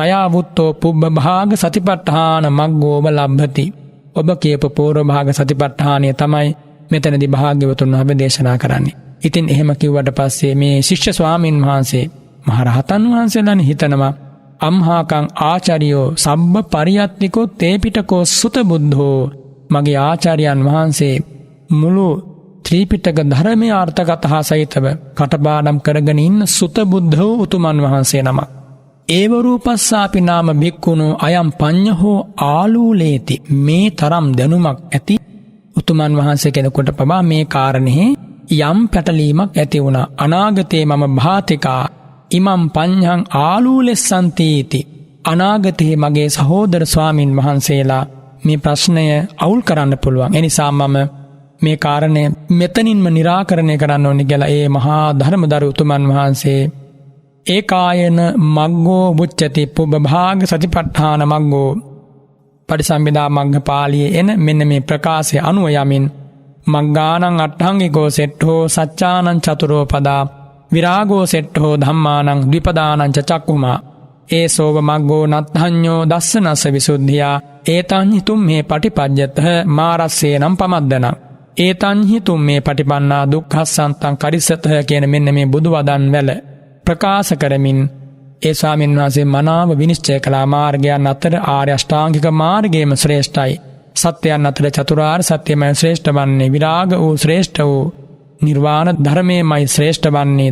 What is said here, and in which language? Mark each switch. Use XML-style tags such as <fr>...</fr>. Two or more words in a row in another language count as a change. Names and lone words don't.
<pi>තයාවුත්තෝ පුබ්බ භාග සතිපට්ඨාන මග්ගෝව ලබ්ධති.</pi> <si>ඔබ කියපු පූර්ව භාග සතිපට්ඨානය තමයි මෙතනදී භාග්‍යවතුන් වහන්සේ දේශනා කරන්නේ. ඉතින් එහෙම කිව්වට පස්සේ මේ ශිෂ්‍ය ස්වාමින් වහන්සේ මහරහතන් වහන්සේලානේ හිතනවා</si> <pi>අම්හාකං ආචාර්යෝ සබ්බ පරියත්තිකෝ තේපිටකෝ සුත බුද්ධෝ</pi> <si>මගේ ආචාර්යයන් වහන්සේ මුළු ත්‍රිපිටක ධර්මයේ අර්ථකථා සහිතව කටපාඩම් කරගෙන ඉන්න</si> <pi>සුත බුද්ධෝ</pi> <si>උතුමන් වහන්සේ නමක්.</si> <pi>ඒව රූපස්සාපි නාම භික්ඛුනෝ අයම් පඤ්ඤහෝ ආලූලේති</pi> <si>මේ තරම් දැනුමක් ඇති උතුමන් වහන්සේ කෙනෙකුට පවා මේ කාරණේ යම් පැටලීමක් ඇති වුණා.</si> <pi>අනාගතේ මම භාතිකා ඉමම් පඤ්ඤං ආලූලෙස්සන්තීති</pi> <si>අනාගතේ මගේ සහෝදර ස්වාමින් වහන්සේලා මේ ප්‍රශ්නය අවුල් කරන්න පුළුවන්. එනිසා මම මේ කාරණය මෙතනින්ම निराකරණය කරන්න ඕනේ කියලා ඒ මහා ධර්මදරු උතුමන් වහන්සේ</si> <pi>ඒකායන මග්ගෝ මුච්චති පුබ්බභාග සතිපට්ඨාන</pi> <si>මග්ගෝ පටිසම්භිදා මග්ග පාළියේ එන මෙන්න මේ ප්‍රකාශය අනුව යමින්</si> <pi>මග්ගානං අට්ඨංගිකෝ සෙට්ඨෝ සච්චානං චතුරෝ පදා විරාගෝ සෙට්ඨෝ ධම්මානං ද්විපදානං චක්කුමා ඒසෝව මග්ගෝ නත්ථඤ්ඤෝ දස්සනස්ස විසුද්ධියා ඒතං තුම් මේ පටිපජ්ජතහ මාරස්සේනම් පමද්දනං ඒතං තුම් මේ පටිපන්නා දුක්ඛස්සන්තං කරිස්සතහ</pi> <si>කියන මෙන්න මේ බුදු වදන් වල ප්‍රකාශ කරමින් ඒ ස්වාමීන් වහන්සේ මනාව විනිශ්චය කළ මාර්ගයන් අතර ආර්ය අෂ්ටාංගික මාර්ගයේම ශ්‍රේෂ්ඨයි. සත්‍යයන් අතර චතුරාර්ය සත්‍යමයි ශ්‍රේෂ්ඨ වන්නේ. විරාග වූ ශ්‍රේෂ්ඨ වූ නිර්වාණ ධර්මයේමයි ශ්‍රේෂ්ඨ වන්නේ.</si>